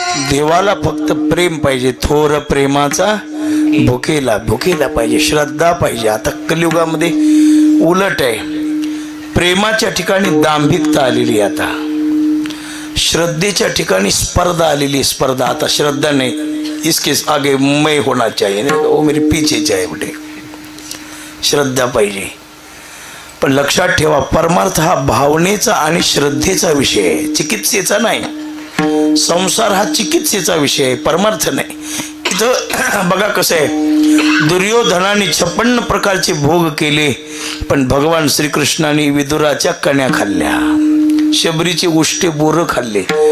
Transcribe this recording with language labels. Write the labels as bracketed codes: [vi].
[mr] देवाला फक्त प्रेम पाहिजे. थोर प्रेमाचा भुकेला. भुकेला पाहिजे, श्रद्धा पाहिजे. आता कलियुगामध्ये उलट आहे. प्रेमाच्या ठिकाणी दांभिकता आलेली. आता श्रद्धेच्या ठिकाणी स्पर्धा आलेली. स्पर्धा. आता श्रद्धा नाही, [hi] इसके आगे मैं होना चाहिए, वो मेरे पीछे चाहिए बेटे. [mr] श्रद्धा पाहिजे. पण लक्षात ठेवा परमार्थ हा भावनेचा आणि श्रद्धेचा विषय आहे, चिकित्सेचा नाही. संसार हा चिकित्सेचा विषय आहे, परमार्थ नाही. इथं बघा कसं आहे. दुर्योधनाने 56 प्रकारचे भोग केले, पण भगवान श्रीकृष्णाने विदुराच्या कण्या खाल्ल्या, शबरीचे उष्टे बोरं खाल्ले.